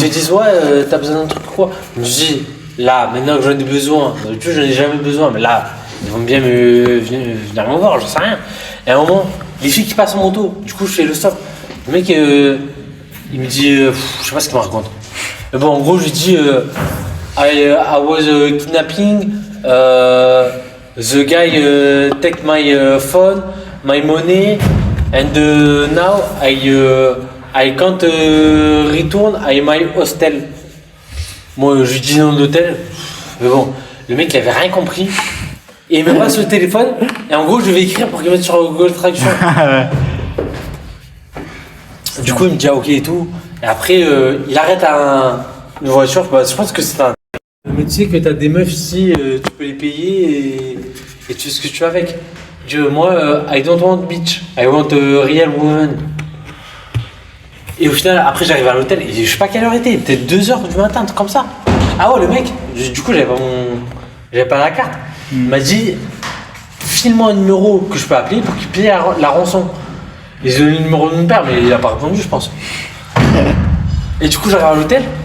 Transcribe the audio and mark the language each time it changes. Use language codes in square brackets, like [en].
[fr] te disent, ouais, t'as besoin d'un truc ou quoi. Je me dis, là, maintenant que j'en ai besoin, d'habitude, j'en ai jamais besoin, mais là, ils vont bien venir me voir, j'en sais rien. Et à un moment, les filles qui passent en moto, du coup, je fais le stop. Le mec, il me dit, je sais pas ce qu'il me raconte. Mais bon, en gros, je lui dis, [en] I was kidnapping, the guy take my phone, my money, and now I can't return [fr] à [en] my hostel. [fr] Moi, je lui dis nom d'hôtel, mais bon, le mec, il avait rien compris. Et il me passe le téléphone, et en gros, je vais écrire pour qu'il mette sur Google Traduction. Du coup, il me dit ah, ok et tout. Et après, il arrête une voiture. Bah, je pense que c'est un. Mais tu sais que t'as des meufs ici, tu peux les payer et tu fais ce que tu veux avec. [en] Moi, I don't want bitch, I want a real woman. [fr] Et au final, après, j'arrive à l'hôtel et je sais pas quelle heure était, peut-être 2h du matin, un truc comme ça. Ah ouais, le mec, du coup, j'avais pas la carte. Il m'a dit, file-moi un numéro que je peux appeler pour qu'il paye la rançon. Et j'ai donné le numéro de mon père, mais il a pas répondu, je pense. Et du coup, j'arrive à l'hôtel.